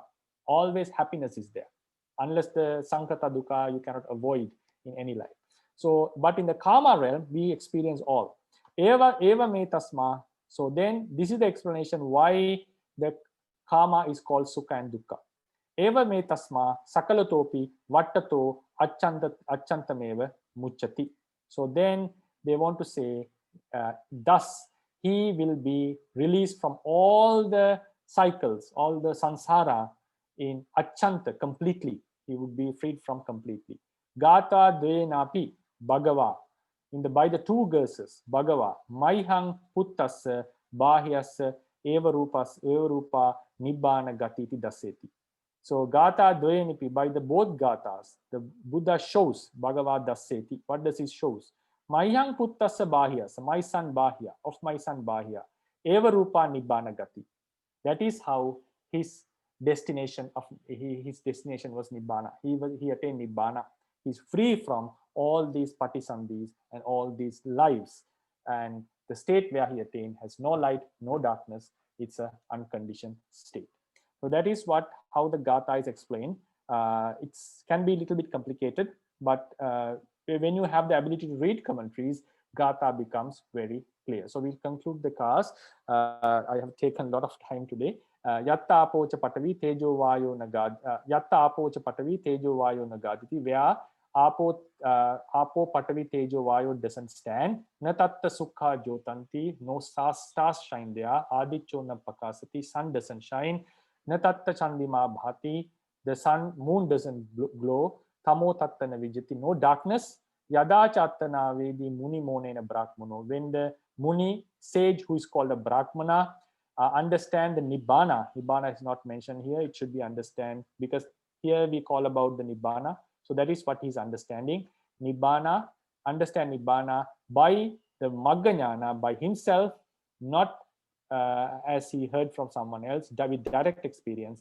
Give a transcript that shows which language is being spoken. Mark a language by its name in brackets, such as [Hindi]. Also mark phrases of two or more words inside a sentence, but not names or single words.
[English] Always happiness is there. Unless the [Pali] Sankata Dukkha, [English] you cannot avoid in any life. So, but in the Kama realm, we experience all. [Pali] Eva me tasma. [English] So then this is the explanation why the Kama is called Sukha and Dukkha. [Pali] Eva me tasma sakalatopi vattato achantameva muchati. [English] So then they want to say, thus he will be released from all the cycles, all the samsara in achanta completely. He would be freed from completely. [Pali] Gata dvenapi bhagava. [English] By the two verses, [Pali] bhagava, maihang puttassa bahyassa eva rupa nibbana gatiti daseti. So gata dvenipi, [English] by the both gatas, the Buddha shows [Pali] bhagava daseti. [English] What does he shows? [Pali] Maihang puttassa bahyassa, [English] my son Bahya, of my son Bahya, [Pali] eva rupa nibbana gati. [English] That is how his destination was nibbana. He attained nibbana. He's free from all these patisandhis and all these lives, and the state where he attained has no light, no darkness. It's an unconditioned state. So that is how the Gatha is explained. It can be a little bit complicated, but when you have the ability to read commentaries, Gatha becomes very clear. So we'll conclude the class. I have taken a lot of time today. [Pali] Yatta apocha patavi tejo vayo nagad. Yatta apocha patavi tejo vayo nagaditi. [English] Where [Pali] apo patavi tejo vayo [English] doesn't stand. [Pali] Na tatta sukha jotanti. [English] No stars shine there. [Pali] Adityo na pakasati. [English] Sun doesn't shine. [Pali] Na tatta chandima bhati. [English] The moon doesn't glow. [Pali] Tamo tatta na vijati. [English] No darkness. [Pali] Yada chattana vedi muni monena brahmano. [English] When the Muni, sage who is called a Brahmana, understand the Nibbana. Nibbana is not mentioned here. It should be understand, because here we call about the Nibbana. So that is what he's understanding. Nibbana, understand Nibbana by the Maggajnana, by himself, not as he heard from someone else, with direct experience.